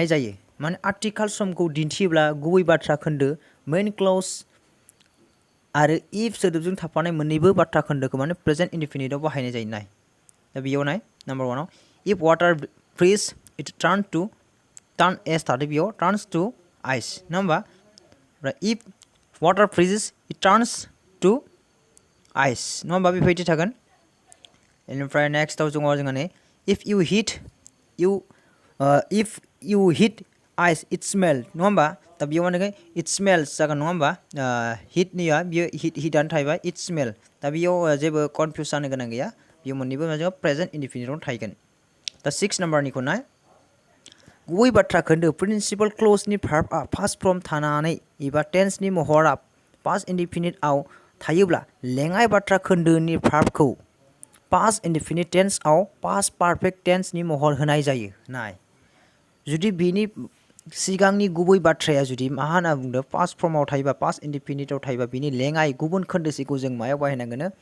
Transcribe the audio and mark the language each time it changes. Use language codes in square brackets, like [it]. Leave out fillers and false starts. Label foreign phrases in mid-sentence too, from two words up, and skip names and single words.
[brx] जायो माने आथिखाल समखौ दिन्थियोब्ला गुबै बाथ्रा खोन्दो [en] main clause [brx] आरो इफ सोदोबजों थाफानाय मोननैबो बाथ्रा खोन्दोखौ माने [en] present indefiniteआव [brx] बाहायनाय जायो नाय दा बेयाव नाय नाम्बार 1 आव [en] if water freeze it turn as [brx] थादो बेयाव [en] turns to ice [brx] नङा होमबा [en] if water freezes it turns to ice [brx] नङा होमबा बेबायदि थागोन बेनिफ्राय नेक्स्टआव जोंहा नै [en] if you hit ice it smell [brx] नङा होमबा दा बेयाव मा होनगोन [en] it smells [brx] जागोन नङा होमबा हिटनिया बियो हिटआनो थाहैबाय [en] it smell [brx] दा बेयाव जेबो कनफिउस जानो गोनां गैया बेयाव मोननैबो जोङो [en] present indefiniteआवनो [brx] थाहैगोन दा 6 नाम्बारनिखौ नाय गुबै बाथ्रा खोन्दो [en] principal clauseनि [brx] भार्बआ [en] past form [brx] थानानै एबा टेन्सनि महरा [en] past indefiniteआव [brx] थायोब्ला लेङाइ बाथ्रा खोन्दोनि भार्बखौ [en] past indefinite tenseआव past perfect tenseनि [brx] महर होनाय जायो नाय जुदि बेनि सिगांनि गुबै बाथ्राया जुदि मा होनना बुंदों [en] past formआव [brx] थायोबा [en] past indefiniteआव [brx] थायोबा बिनि लेङाइ गुबुन खोन्दोसेखौ जों मायाव बाहायनांगोन